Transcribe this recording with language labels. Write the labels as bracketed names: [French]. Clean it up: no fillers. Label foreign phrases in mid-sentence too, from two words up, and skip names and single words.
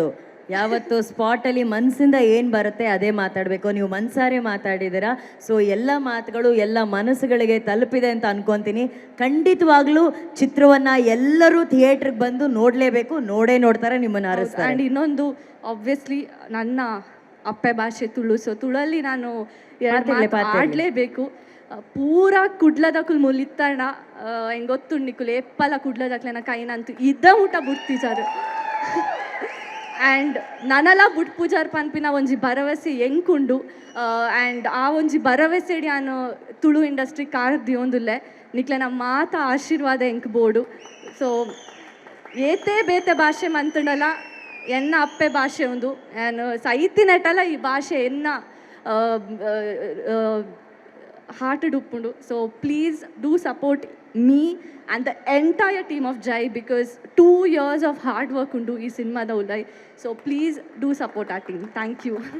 [Kannada] ಯಾವತ್ತು ಸ್ಪಾಟಲ್ಲಿ ಮನಸ್ಸಿಂದ ಏನು ಬರುತ್ತೆ ಅದೇ ಮಾತಾಡಬೇಕು. ನೀವು ಮನಸಾರೆ ಮಾತಾಡಿದ್ದೀರಾ. ಸೊ ಎಲ್ಲ ಮಾತುಗಳು ಎಲ್ಲ ಮನಸ್ಸುಗಳಿಗೆ ತಲುಪಿದೆ ಅಂತ ಅನ್ಕೊತೀನಿ. ಖಂಡಿತವಾಗ್ಲೂ ಚಿತ್ರವನ್ನು ಎಲ್ಲರೂ ಥಿಯೇಟ್ರಿಗೆ ಬಂದು ನೋಡಲೇಬೇಕು, ನೋಡ್ತಾರೆ, ನಿಮ್ಮನ್ನು ಅರಸ್ತಾರೆ. ಆ್ಯಂಡ್ ಇನ್ನೊಂದು ಆಬ್ವಿಯಸ್ಲಿ ನನ್ನ ಅಪ್ಪೆ ಭಾಷೆ ತುಳು. ಸೊ ತುಳಲ್ಲಿ ನಾನು ಆಡಲೇಬೇಕು. [Tulu] ಪೂರಾ ಕುಡ್ಲದಕ್ಕೂ ಮುಲಿತ್ತಣ್ಣ ಹೆಂಗೆ ಗೊತ್ತುಂಡಿಕುಲು ಎಪ್ಪಲ ಕುಡ್ಲದಕ್ಲೆನ ಕೈನಂತೂ ಇದ್ದ ಊಟ ಬಿಡ್ತಿಜಾರು. ಆ್ಯಂಡ್ ನನಲ ಬುಟ್ ಪೂಜಾರ್ ಪನ್ಪಿನ ಒಂಜಿ ಭರವಸೆ ಎಂಕುಂಡು. ಆ್ಯಂಡ್ ಆ ಒಂಜಿ ಭರವಸೆಡಿ ನಾನು ತುಳು ಇಂಡಸ್ಟ್ರಿ ಕಾರ್ದಿಯೊಂದುಲ್ಲೆ ನಿಕ್ಲೆನ ಮಾತ ಆಶೀರ್ವಾದ ಎಂಕ್ ಬೋಡು. ಸೊ ಏತೆ ಬೇತೆ ಭಾಷೆ ಮಂತುಂಡಲ್ಲ, ಎನ್ನ ಅಪ್ಪೆ ಭಾಷೆ ಒಂದು ನಾನು ಸೈತಿನಟಲ್ಲ ಈ ಭಾಷೆ ಎನ್ನ ಹಾರ್ಟ್ ಉಪ್ಪುಂಡು. [English] so please do support me and the entire team of Jai, because 2 years of hard work [Tulu] ಉಂಡು ಈ ಸಿನೆಮಾದ ಉಲ್ಲಾಯಿ. [English] So please do support our team. Thank you.